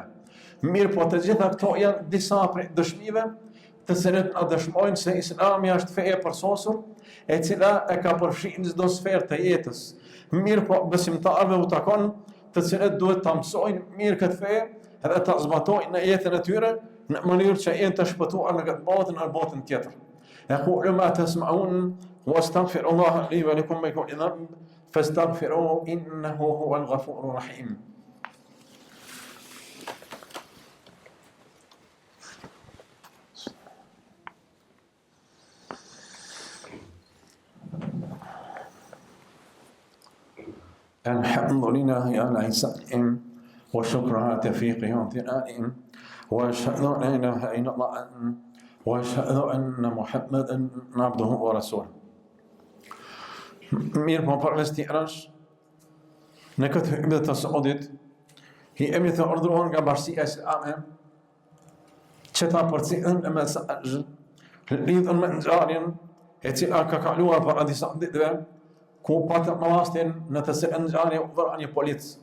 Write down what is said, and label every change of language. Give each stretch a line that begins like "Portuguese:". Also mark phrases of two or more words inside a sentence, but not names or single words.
Albanian: Mirë po të gjitha këto janë disa prej dëshmive të cilat na dëshmojnë se Islami është fe e përsosur, e cila e ka përfshirë çdo sferë të jetës. Mirë po besimtarëve u takon të cilët duhet ta mësojnë mirë këtë fe edhe ta zbatojnë në jetën e tyre në mënyrë që jenë të shpëtuar në këtë botë në botën tjetër.
Arabic: أقول ما تسمعون وأستغفر الله لي ولكم من كل ذنب فاستغفروه إنه هو الغفور الرحيم. الحمد لله على إحسانهم وشكر على توفيقه وامتنانهم وأشهد أن لا إله إلا الله وأشهد أن محمدا عبده ورسوله.
Albanian: Mirë po përveç tjerash, në këtë hyrje të Saudit, jemi të urdhëruar nga Bashkia Islame që ta përcjellin në mesazh lidhur me ngjarjen e cila ka kaluar para disa ditëve, ku patëm rastin në të cilën ngjarje u vëra një polic.